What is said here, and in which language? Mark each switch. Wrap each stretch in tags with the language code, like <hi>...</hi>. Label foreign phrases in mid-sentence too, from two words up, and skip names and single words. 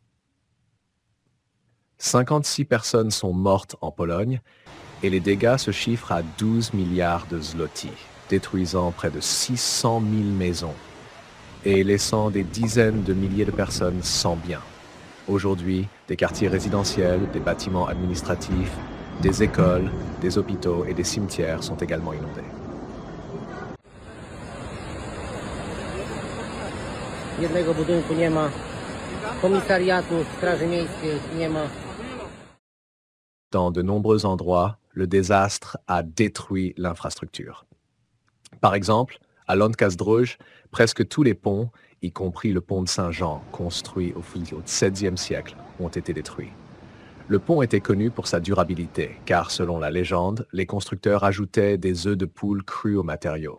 <fr>56 personnes sont mortes en Pologne et les dégâts se chiffrent à 12 milliards de zloty, détruisant près de 600 000 maisons et laissant des dizaines de milliers de personnes sans biens. Aujourd'hui, des quartiers résidentiels, des bâtiments administratifs, des écoles, des hôpitaux et des cimetières sont également inondés.</fr> <pl>Jednego budynku nie ma, komisariatu, straży miejskiej nie ma.</pl> <fr>Dans de nombreux endroits, le désastre a détruit l'infrastructure. Par exemple, à Lancazdrój, presque tous les ponts, y compris le pont de Saint-Jean, construit au XVIIe siècle, ont été détruits. Le pont était connu pour sa durabilité, car selon la légende, les constructeurs ajoutaient des œufs de poule crus aux matériaux.</fr>